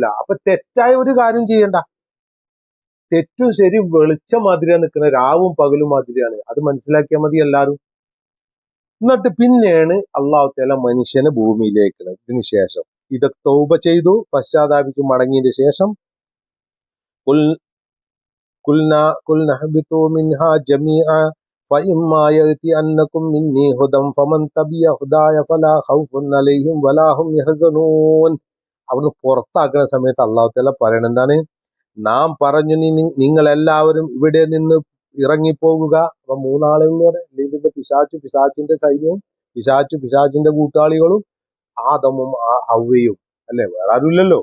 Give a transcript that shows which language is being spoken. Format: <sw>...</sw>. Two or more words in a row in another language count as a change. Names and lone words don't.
<ml>അപ്പൊ തെറ്റായ ഒരു കാര്യം ചെയ്യണ്ട. തെറ്റും ശരി വെളിച്ചം മാതിരിയാണ് നിൽക്കുന്നത്, രാവും പകലും മാതിരിയാണ്. അത് മനസ്സിലാക്കിയാൽ മതി എല്ലാവരും. എന്നിട്ട് പിന്നെയാണ്</ml> <ar>الله تعالى</ar> <ml>മനുഷ്യനെ ഭൂമിയിലേക്ക്. ഇതിന് ശേഷം ഇതൊക്കെ തൗബ ചെയ്തു പശ്ചാത്താപിച്ചു മടങ്ങിയതിന് ശേഷം</ml> <ar>قلنا اهبطوا منها جميعا فإما يأتينكم مني هدى فمن تبع هداي فلا خوف عليهم ولا هم يحزنون.</ar> <ml>അവിടുന്ന് പുറത്താക്കുന്ന സമയത്ത്</ml> <ar>الله تعالى</ar> <ml>പറയണത് എന്താണ്? നാം പറഞ്ഞു, നിങ്ങൾ എല്ലാവരും ഇവിടെ നിന്ന് ഇറങ്ങിപ്പോകുക. അപ്പൊ 3 ആളുകളോടെ ഇതിന്റെ പിശാച്ചിന്റെ സൈന്യവും പിശാച്ചിന്റെ കൂട്ടാളികളും ആദമും ഹവ്വയും അല്ലെ, വേറെ ആരുമില്ലല്ലോ.</ml>